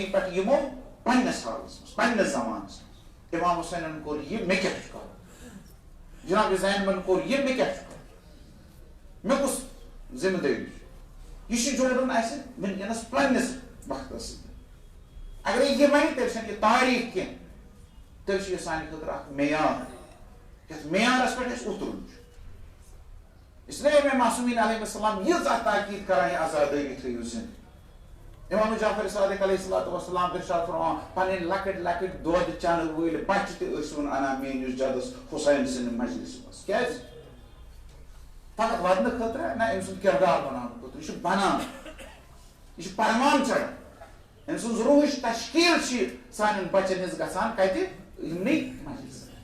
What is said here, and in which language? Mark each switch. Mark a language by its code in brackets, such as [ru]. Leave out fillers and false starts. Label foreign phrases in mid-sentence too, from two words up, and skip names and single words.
[ks] پٮ۪ٹھ یِمو پننِس حالس منٛز پننِس زمانس منٛز امام حُسینن کوٚر یہِ مےٚ کیٛاہ چھُ کرُن جناب زینبن کوٚر یہِ مےٚ کیٛاہ چھُ کرُن مےٚ کُس ذمہٕ دٲری چھِ یہِ چھُ جوڑُن اسہِ ؤنکیٚنس پننِس وقتس سۭتۍ اگرے یہِ وَنہِ تیٚلہِ چھنہٕ یہِ تاریٖخ کینٛہہ تیٚلہِ چھُ یہِ سانہِ خٲطرٕ اکھ معیار یتھ معیارس پٮ۪ٹھ اسہِ اُترُن چھُ [ur] اس لیے [ks] امام معصومین [ar] علیہ السلام [ks] ییٖژاہ تاکیٖد کران یہِ آزادٲری تھٲیِو زِنٛدٕ امام جعفر صادق [ar] علیہ الصلوۃ والسلام [ks] ارشاد فرماوان پنٕنۍ لۄکٕٹۍ لۄکٕٹۍ دۄد چنہٕ وٲلۍ بچہِ تہِ ٲسۍوُن انان میٲنِس جدس حُسین سٕنٛدِ مجلسہِ منٛز کیازِ فقط ودنہٕ خٲطرٕ نہ أمۍ سُنٛد کردار بناونہٕ خٲطرٕ یہِ چھُ بنان یہِ چھُ پرمان چڑھان أمۍ سٕنٛز روحٕچ تشکیٖل چھِ سانٮ۪ن بچن ہٕنٛز گژھان کتہِ یِمنٕے مجلسن